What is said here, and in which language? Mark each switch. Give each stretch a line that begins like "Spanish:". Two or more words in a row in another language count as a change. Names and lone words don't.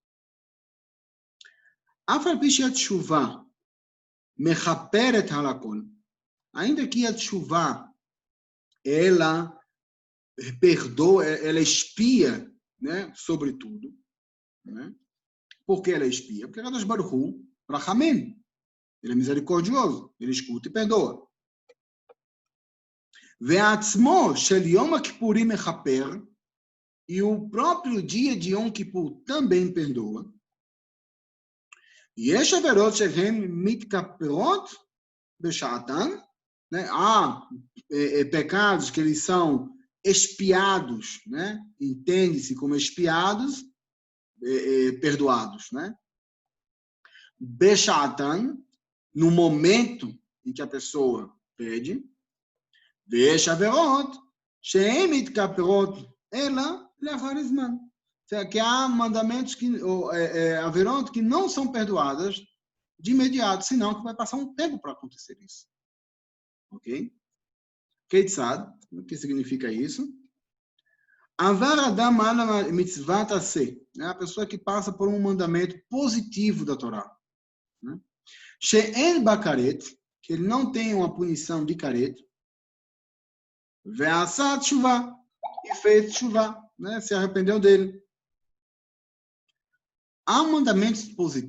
Hebrew: אף על פי שהתשובה מכפרת הכל,
Portuguese: ainda que a Teshuvah ela perdoa, ela expia, né, sobre tudo, né? Por que ela expia? Porque
Hebrew: קדוש ברוך הוא,
Portuguese: Rachamim, ele é misericordioso, ele escuta e perdoa.
Hebrew: ועצמו של יום הכיפורים מכפר,
Portuguese: e o próprio dia de Yom Kippur também perdoa.
Hebrew: יש עבירות שהן מתכפרות בשעתן,
Portuguese: né? Há pecados que eles são expiados, né? Entende-se como expiados perdoados, né? Beshatan, no momento em que a pessoa pede,
Hebrew: ויש עבירות שהן מתכפרות אלא לאחר זמן.
Portuguese: Que há mandamentos haverão que não são perdoadas de imediato, senão que vai passar um tempo para acontecer isso. Ok? Keitzad, o que significa isso?
Hebrew: עבר אדם על מצות עשה,
Portuguese: a pessoa que passa por um mandamento positivo da Torá.
Hebrew: שאין בה כרת,
Portuguese: que ele não tem uma punição de caret,
Hebrew: ועשה תשובה,
Portuguese: e fez tshuva, né? Se arrependeu dele. Há mandamentos positivos.